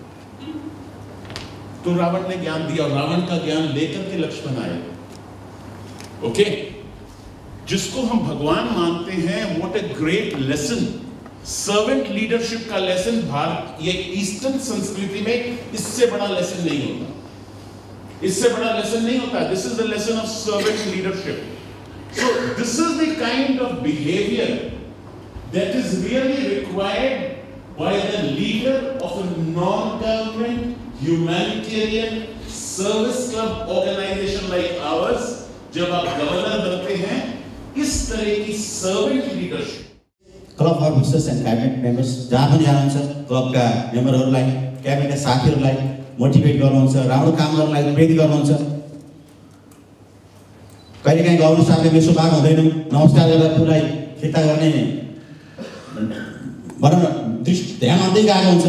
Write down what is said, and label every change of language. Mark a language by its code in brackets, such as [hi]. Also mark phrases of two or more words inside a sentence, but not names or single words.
[hi] और रावण का ज्ञान लेकर के लक्ष्मण आए। ओके, जिसको हम भगवान मानते हैं, [en] what a great lesson, servant leadership [hi] का लेसन। भारत, ये ईस्टर्न संस्कृति में इससे बड़ा लेसन नहीं होता। [en] this is the lesson of servant leadership. so this is the kind of behavior that is really required by the leader of a non government humanitarian service club organization like ours. [hi] जब आप गवर्नर बनते हैं, इस तरह की [en] servant leadership. club officers and cabinet members [ne] जहाँ पनि जानुहुन्छ, क्लबका मेम्बरहरूलाई, क्याबिनेट साथीहरूलाई मोटिभेट गर्नुहुन्छ, राम्रो काम गर्नलाई प्रेरित गर्नुहुन्छ। कहिलेकाहीँ गभर्नर साहबले मेसो भाग हुँदैन, नमस्कार गरेर पुरै फिर्ता गर्ने भनौँ न ध्यान आउँदै गएको हुन्छ।